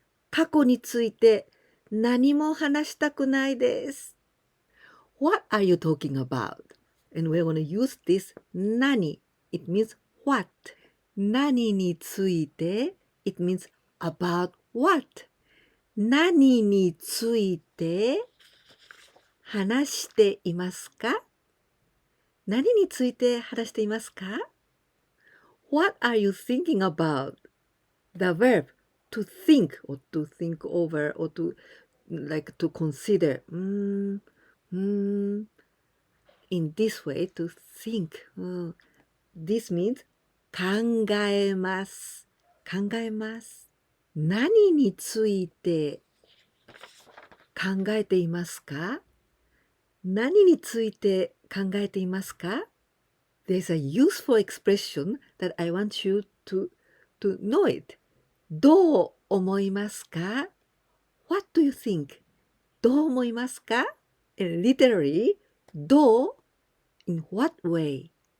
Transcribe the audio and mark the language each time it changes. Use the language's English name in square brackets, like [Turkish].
[Japanese] 過去について何も話したくないです。 [English] What are you talking about? And we're going to use this 何. It means what. [Japanese] 何について [English] It means about what. [Japanese] 何について話していますか？何について話していますか？ [English] What are you thinking about? The verb to think or to think over or to consider. In this way, to think. This means 考えます。 [Japanese] 考えます。何について考えていますか？何について考えていますか？ [English] There's a useful expression that I want you to know it. [Japanese] どう思いますか？ [English] What do you think? [Japanese] どう思いますか？ [English] And literally, どう in what way?